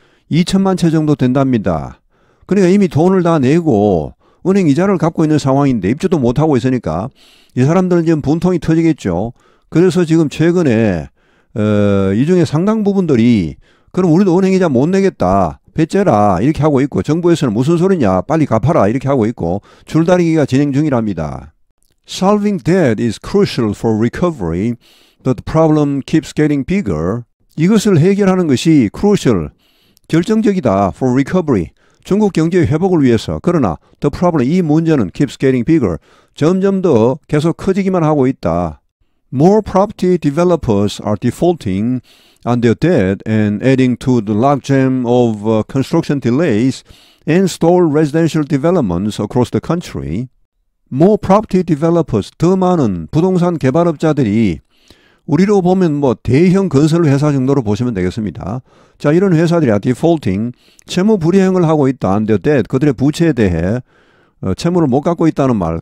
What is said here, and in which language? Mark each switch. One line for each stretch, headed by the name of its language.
Korean: 2천만 채 정도 된답니다. 그러니까 이미 돈을 다 내고 은행 이자를 갚고 있는 상황인데 입주도 못하고 있으니까 이 사람들은 지금 분통이 터지겠죠. 그래서 지금 최근에 이 중에 상당 부분들이 그럼 우리도 은행 이자 못 내겠다. 배째라 이렇게 하고 있고 정부에서는 무슨 소리냐 빨리 갚아라 이렇게 하고 있고 줄다리기가 진행 중이랍니다.
English: Solving debt is crucial for recovery, but the problem keeps getting bigger.
Korean: 이것을 해결하는 것이 crucial, 결정적이다
English: for recovery,
Korean: 중국 경제의 회복을 위해서. 그러나
English: the problem,
Korean: 이 문제는
English: keeps getting bigger,
Korean: 점점 더 계속 커지기만 하고 있다.
English: More property developers are defaulting on their debt and adding to the logjam of construction delays and stalled residential developments across the country. More property developers,
Korean: 더 많은 부동산 개발업자들이 우리로 보면 뭐 대형 건설 회사 정도로 보시면 되겠습니다. 자, 이런 회사들이 defaulting, 채무 불이행을 하고 있다.
English: on their debt,
Korean: 그들의 부채에 대해 채무를 못 갚고 있다는 말.